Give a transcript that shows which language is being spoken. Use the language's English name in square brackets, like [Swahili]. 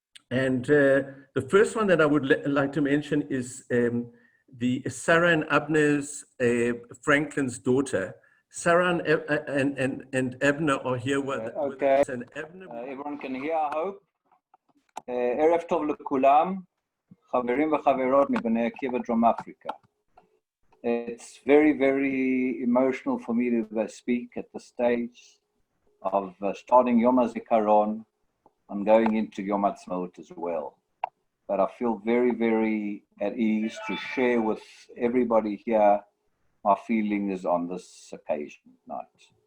[English] And the first one that I would like to mention is the Sarah and Abner's Franklin's daughter. Sarah and Abner are here with us. And Abner, everyone can hear, I hope. [Hebrew] ערב טוב לכולם, חברים וחברות מבני עקיבא, Drum Africa. [English] It's very, very emotional for me to speak at the stage of starting Yom HaZikaron and going into Yom HaTzmaut as well. But I feel very, very at ease to share with everybody here my feelings on this occasion tonight.